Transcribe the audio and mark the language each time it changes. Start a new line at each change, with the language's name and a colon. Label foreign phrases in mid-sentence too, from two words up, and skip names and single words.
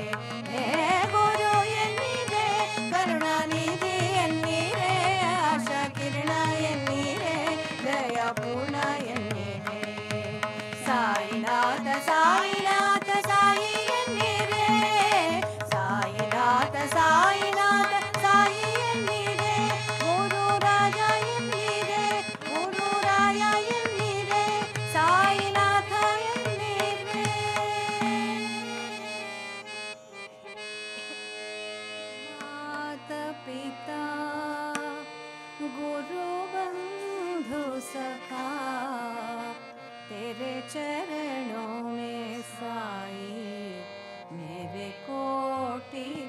Kannada: ಗುರು ಎನ್ನೀರೆ ಕರುಣಾನಿಧಿ ಎನ್ನೀರೆ ಆಶಾ ಕಿರಣ ಎನ್ನೀರೆ ದಯಾಪೂರ್ಣ ಎನ್ನೀರೆ ಸಾಯಿನಾಥ ಸಾಯಿನಾಥ ಸಾಯಿ ಎನ್ನೀರೆ ಸಾಯಿನಾಥ ಸಾಯಿನಾಥ ಸಾಯಿ ಎನ್ನೀರೆ ಗುರುರಾಜ ಎನ್ನೀರೆ ಗುರುರಾಯ ಎನ್ನೀರೆ ಸಾಯಿನಾಥ ಎನ್ನೀರೆ
Hindi: माता पिता गुरु बंधु सखा तेरे चरणों में साई मेरे कोटि